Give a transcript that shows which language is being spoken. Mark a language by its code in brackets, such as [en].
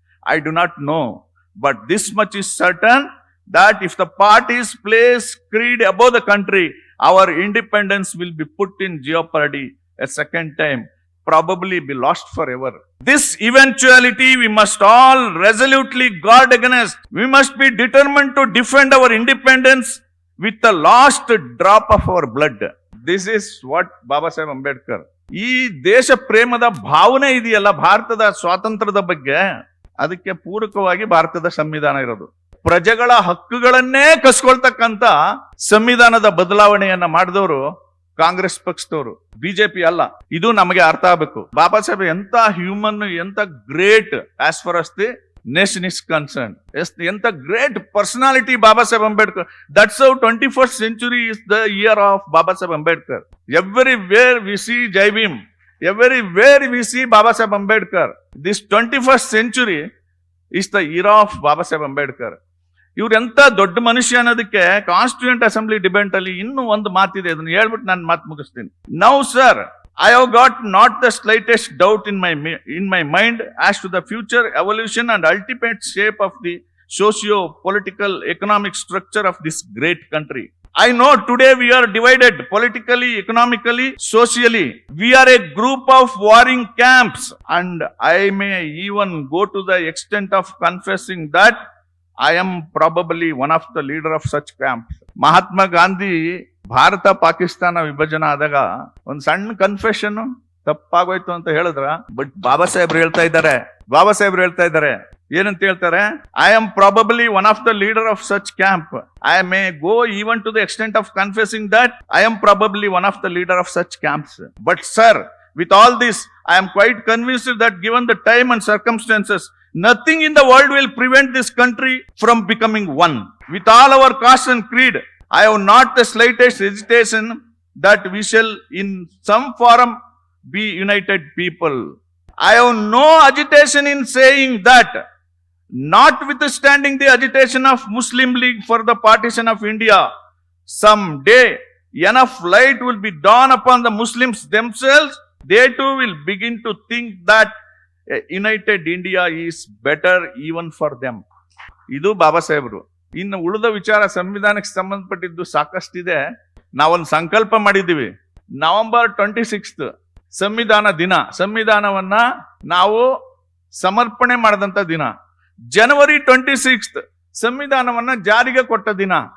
[en] I do not know. But this much is certain, that if the parties place creed above the country, our independence will be put in jeopardy a second time, probably be lost forever. This eventuality we must all resolutely guard against. We must be determined to defend our independence with the last drop of our blood. This is what Baba Saheb Ambedkar. [kn] ಈ ದೇಶ ಪ್ರೇಮದ ಭಾವನೆ ಇದೆಯಲ್ಲ ಭಾರತದ ಸ್ವಾತಂತ್ರ್ಯದ ಬಗ್ಗೆ, ಅದಕ್ಕೆ ಪೂರಕವಾಗಿ ಭಾರತದ ಸಂವಿಧಾನ ಇರೋದು. ಪ್ರಜೆಗಳ ಹಕ್ಕುಗಳನ್ನೇ ಕಸ್ಕೊಳ್ತಕ್ಕಂತ ಸಂವಿಧಾನದ ಬದಲಾವಣೆಯನ್ನ ಮಾಡಿದವರು ಕಾಂಗ್ರೆಸ್ ಪಕ್ಷದವರು, ಬಿಜೆಪಿ ಅಲ್ಲ. ಇದು ನಮಗೆ ಅರ್ಥ ಆಗ್ಬೇಕು. ಬಾಬಾ ಸಾಹೇಬ್ ಎಂತ ಹ್ಯೂಮನ್, ಎಂತ great [en] As far as the nation is concern. [kn] ಎಂತ great personality Baba Saheb Ambedkar. [en] That's how 21st century is the year of Baba Saheb Ambedkar. Everywhere we see Jai Bhim, everywhere we see Baba Saheb Ambedkar. This 21st century is the era of Baba Saheb Ambedkar. [kn] ಇವ್ರು ಎಂತ ದೊಡ್ಡ ಮನುಷ್ಯ ಅನ್ನೋದಕ್ಕೆ constituent assembly debate ಅಲ್ಲಿ ಇನ್ನೂ ಒಂದು ಮಾತಿದೆ, ಅದನ್ನ ಹೇಳ್ಬಿಟ್ಟು ನಾನು ಮಾತು ಮುಗಿಸ್ತೀನಿ. [en] Now sir, I have got not the slightest doubt in my mind as to the future evolution and ultimate shape of the socio-political economic structure of this great country. I know today we are divided politically, economically, socially. We are a group of warring camps, and I may even go to the extent of confessing that I am probably one of the leader of such camps. [kn] Mahatma Gandhi Bharat Pakistan ವಿಭಜನೆ ಆದಾಗ ಒಂದ್ ಸಣ್ಣ confession ತಪ್ಪಾಗೋಯ್ತು ಅಂತ ಹೇಳಿದ್ರ, but ಬಾಬಾ ಸಾಹೇಬ್ರು ಹೇಳ್ತಾ ಇದ್ದಾರೆ ಏನಂತ ಹೇಳ್ತಾರೆ, [en] I am probably one of the leader of such camp. I may go even to the extent of confessing that I am probably one of the leader of such camps. But sir, with all this, I am quite convinced that given the time and circumstances, nothing in the world will prevent this country from becoming one. With all our caste and creed, I have not the slightest hesitation that we shall in some form be united people. I have no agitation in saying that, notwithstanding the agitation of Muslim League for the partition of India, someday enough light will be dawned upon the Muslims themselves. They too will begin to think that a united India is better even for them. [kn] ಇದು ಬಾಬಾ ಸಾಹೇಬ್ರು. ಇನ್ನು ಉಳಿದ ವಿಚಾರ ಸಂವಿಧಾನಕ್ಕೆ ಸಂಬಂಧಪಟ್ಟಿದ್ದು ಸಾಕಷ್ಟಿದೆ. ನಾವೊಂದು ಸಂಕಲ್ಪ ಮಾಡಿದ್ದೀವಿ, ನವೆಂಬರ್ 26 ಸಂವಿಧಾನ ದಿನ, ಸಂವಿಧಾನವನ್ನ ನಾವು ಸಮರ್ಪಣೆ ಮಾಡಿದಂತ ದಿನ, ಜನವರಿ 26 ಸಂವಿಧಾನವನ್ನ ಜಾರಿಗೆ ಕೊಟ್ಟ ದಿನ.